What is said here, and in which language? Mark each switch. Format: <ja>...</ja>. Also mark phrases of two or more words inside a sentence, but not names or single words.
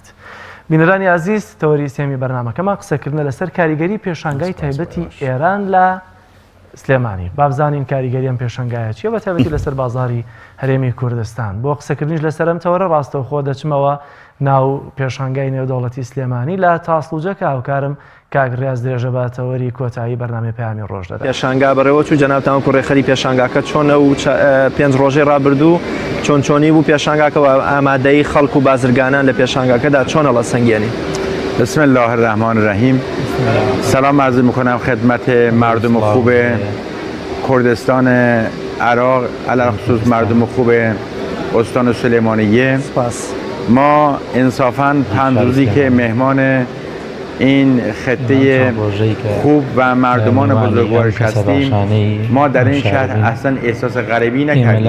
<ckb>بینەرانی عزیز تەوەری سێمی بەرنامەکەمان قسەکردنە لەسەر کاریگەری پێشانگای تایبەتی ئێران لە سلێمانی بابزانین کاریگەریان پێشنگایە چیە بە تایبەتی لەسەر بازاری هەرێمی کوردستان بۆ قسەکردنیش لەسەرم تەوەرە ڕاستەوخۆ دەچمەوە ناو پێشانگای نێودەوڵەتی سلێمانی لە تاسڵوجەکە هاوکارم کاگڕاز درێژە بەتەوەری کۆتایی بەرنامەی پەیامی ڕۆژ دەدا. پێشانگا بەڕێوە چوو جەنابتان کوڕێخەری پێشانگاکە چۆنە و 5 ڕۆژەی ڕابردوو چۆنی بوو پێشانگاکەەوە ئامادەی خەڵک و بازرگانان لە پێشانگاکەدا چۆنە لە سنگێنی.</ckb> <ar>بسم الله الرحمن الرحیم.</ar> <fa>سلام عرض میکنم خدمت مردم خوب کردستان عراق، علاوه خصوص مردم خوب استان سلیمانیه. ما انصافاً 5 روزی که مهمان این خطه خوب و مردمان بزرگوارش هستیم، ما در این شهر اصلا احساس غریبی نکردیم.</fa>